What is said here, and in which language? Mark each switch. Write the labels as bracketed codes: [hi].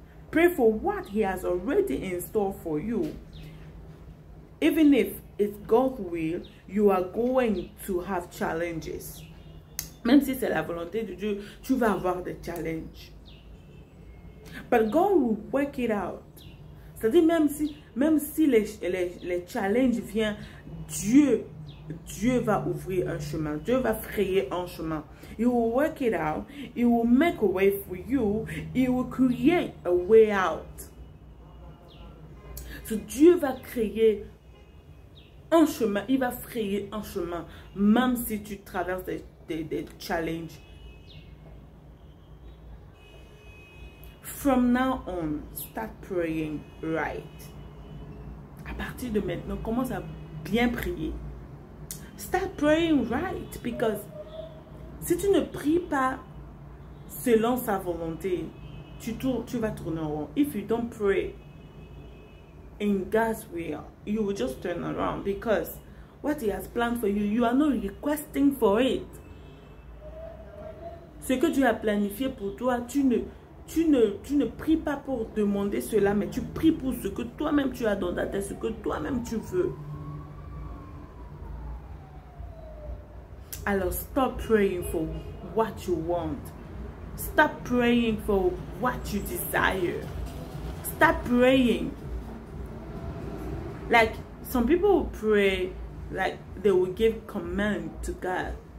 [en] Pray for what he has already in store for you. Even if it's God's will, you are going to have challenges. [fr] Même si c'est la volonté de Dieu, tu vas avoir des challenges. [en] But God will work it out. [fr] C'est-à-dire même si les challenges viennent, Dieu va ouvrir un chemin. Dieu va frayer un chemin. [en] He will work it out. He will make a way for you. He will create a way out. [fr] So Dieu va créer un chemin, il va frayer un chemin, même si tu traverses des challenges. [en] From now on, start praying right. [fr] À partir de maintenant, commence à bien prier. [en] Start praying right, because [fr] si tu ne pries pas selon sa volonté, tu vas tourner en rond. [en] If you don't pray in God's will, you will just turn around, because what he has planned for you, you are not requesting for it. [fr] Ce que Dieu a planifié pour toi, tu tu ne pries pas pour demander cela, mais tu pries pour ce que toi-même tu as dans ta tête, ce que toi-même tu veux. [en] Alors, stop praying for what you want. Stop praying for what you desire. Stop praying. Like, some people pray, like, they will give command to God.